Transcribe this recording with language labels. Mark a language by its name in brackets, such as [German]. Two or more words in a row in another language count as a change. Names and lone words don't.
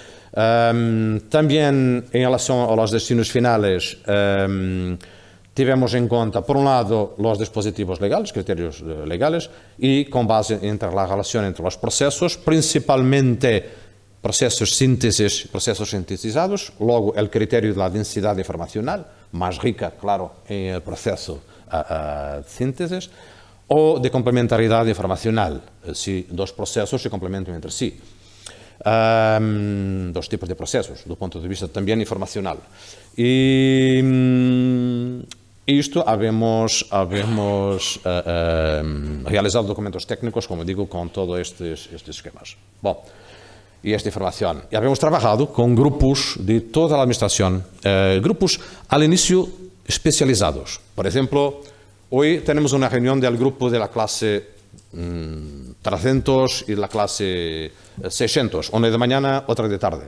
[Spanish] También en relación a los destinos finales, tivemos en cuenta, por un lado, los dispositivos legales, criterios legales, y con base entre la relación entre los procesos, principalmente procesos sintetizados, luego el criterio de la densidad informacional, más rica, claro, en el proceso de síntesis, o de complementariedad informacional, si dos procesos se complementan entre sí. Dos tipos de procesos, [Portuguese] do ponto de vista [Spanish] también informacional. Y isto habemos realizado documentos técnicos, como digo, con todos estes esquemas. Bom, y esta información. Y habíamos trabajado con grupos de toda la administración, grupos al inicio especializados. Por ejemplo, hoy tenemos una reunión del grupo de la clase 300 y la clase 600, una de mañana, otra de tarde.